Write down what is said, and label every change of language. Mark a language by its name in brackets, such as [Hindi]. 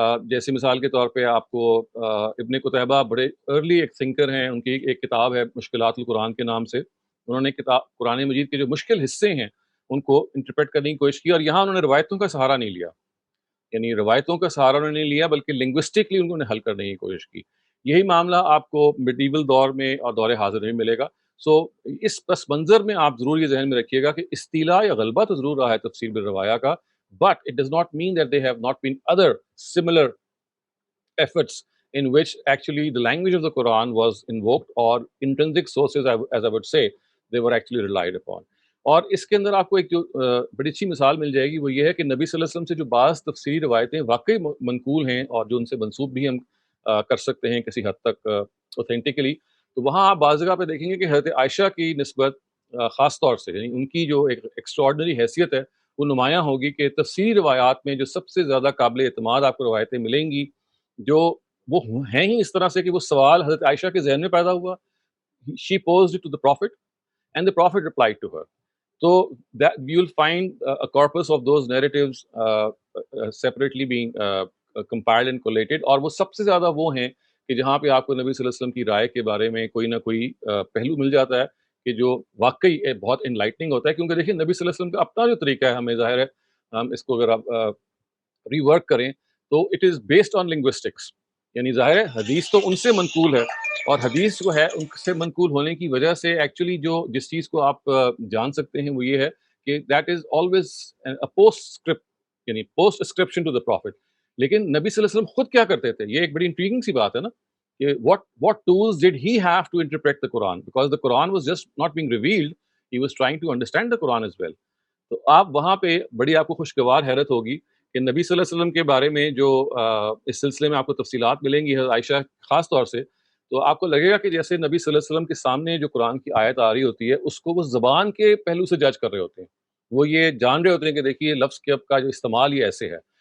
[Urdu] جیسے مثال کے طور پہ آپ کو ابن قتیبہ بڑے ارلی ایک تھنکر ہیں، ان کی ایک کتاب ہے مشکلات القرآن کے نام سے. انہوں نے قرآن مجید کے جو مشکل حصے ہیں ان کو انٹرپریٹ کرنے کی کوشش کی، اور یہاں انہوں نے روایتوں کا سہارا نہیں لیا، یعنی روایتوں کا سہارا انہوں نے نہیں لیا بلکہ لنگوسٹکلی انہوں نے حل کرنے کی کوشش کی. یہی معاملہ آپ کو میڈیول دور میں اور دور حاضر میں ملے گا. سو اس پس منظر میں آپ ضرور یہ ذہن میں رکھیے گا کہ استیلاء یا غلبہ تو ضرور رہا ہے تفسیر بالروایا کا، [English] but it does not mean that there have not been other similar efforts in which actually the language of the Quran was invoked, or intrinsic sources as I would say they were actually relied upon. [Urdu] اور اس کے اندر آپ کو ایک جو بڑی اچھی مثال مل جائے گی وہ یہ ہے کہ نبی صلی اللہ علیہ وسلم سے جو بعض تفسیری روایتیں واقعی منقول ہیں اور جو ان سے منسوب بھی ہم کر سکتے ہیں کسی حد تک اوتھینٹکلی، تو وہاں آپ بعض جگہ پہ دیکھیں گے کہ حضرت عائشہ کی نسبت خاص طور سے، یعنی ان کی جو ایک ایکسٹراڈنری حیثیت ہے وہ نمایاں ہوگی کہ تفسیری روایات میں جو سب سے زیادہ قابل اعتماد آپ کو روایتیں ملیں گی جو وہ ہیں ہی اس طرح سے کہ وہ سوال حضرت عائشہ کے ذہن میں پیدا ہوا، [English] she posed it to the prophet and the prophet replied to her. So that you will find a corpus of those narratives separately being compiled and collated. [Urdu] اور وہ سب سے زیادہ وہ ہیں کہ جہاں پہ آپ کو نبی صلی اللہ علیہ وسلم کی رائے کے بارے میں کوئی نہ کوئی پہلو مل جاتا ہے کہ جو واقعی بہت انلائٹننگ ہوتا ہے. کیونکہ دیکھیں نبی صلی اللہ علیہ وسلم کا اپنا جو طریقہ ہے، ہمیں ظاہر ہے ہم اس کو اگر آپ ری ورک کریں تو [English] It is based on linguistics. [Urdu] یعنی ظاہر ہے حدیث تو ان سے منقول ہے، اور حدیث جو ہے ان سے منقول ہونے کی وجہ سے ایکچولی جو جس چیز کو آپ جان سکتے ہیں وہ یہ ہے کہ [English] that is always post script, [Urdu] یعنی [English] Post ascription to the prophet. [Urdu] لیکن نبی صلی اللہ علیہ وسلم خود کیا کرتے تھے، یہ ایک بڑی انٹریگنگ سی بات ہے نا کہ [English] what tools did he have to interpret the Quran, because the Quran was just not being revealed, he was trying to understand the Quran as well. [Urdu] تو آپ وہاں پہ بڑی آپ کو خوشگوار حیرت ہوگی کہ نبی صلی اللہ علیہ وسلم کے بارے میں جو اس سلسلے میں آپ کو تفصیلات ملیں گی حضرت عائشہ خاص طور سے، تو آپ کو لگے گا کہ جیسے نبی صلی اللہ علیہ وسلم کے سامنے جو قرآن کی آیت آ رہی ہوتی ہے اس کو وہ زبان کے پہلو سے جج کر رہے ہوتے ہیں، وہ یہ جان رہے ہوتے ہیں کہ دیکھیے لفظ کے اب کا جو استعمال یہ ایسے ہے،